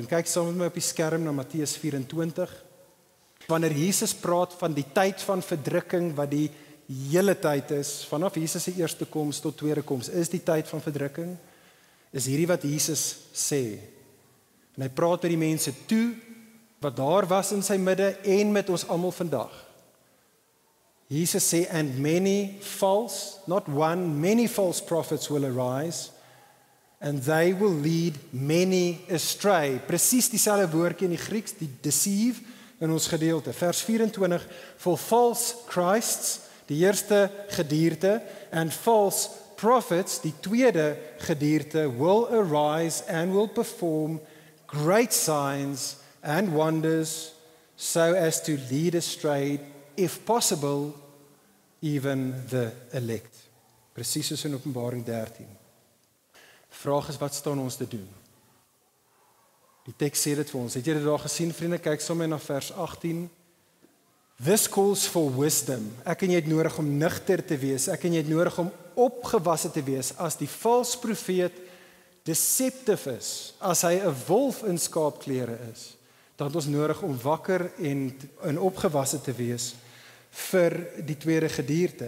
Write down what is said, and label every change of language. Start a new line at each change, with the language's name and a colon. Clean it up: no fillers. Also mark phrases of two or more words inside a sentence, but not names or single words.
Afrikaans: Kyk saam met my op die skerm na Matteus 24. Wanneer Jesus praat van die tyd van verdrukking wat die hele tyd is, vanaf Jesus se eerste koms tot tweede koms, is die tyd van verdrukking, is hierdie wat Jesus sê. En hy praat met die mense toe, wat daar was in sy midde en met ons almal vandag. Jesus sê,
English: and many false, not one, many false prophets will arise, and they will lead many astray.
Afrikaans: Presies dieselfde woordjie in die Grieks, die deceive, in ons gedeelte. Vers 24,
English: for false Christs,
Afrikaans: die eerste gedierte,
English: and false prophets,
Afrikaans: die tweede gedierte,
English: will arise and will perform great signs and wonders, so as to lead astray, if possible, even the elect.
Afrikaans: Presies soos in Openbaring 13. Vraag is, wat staan ons te doen? Die teks sê dit vir ons. Het jy dit daar gesien, vriende? Kyk sommer na vers 18.
English: This calls for wisdom.
Afrikaans: Ek en jy het nodig om nugter te wees. Ek en jy het nodig om opgewasse te wees. As die valse profeet deceptive is, as hy 'n wolf in skaapklere is, dan het ons nodig om wakker en opgewasse te wees vir die tweede gedierte.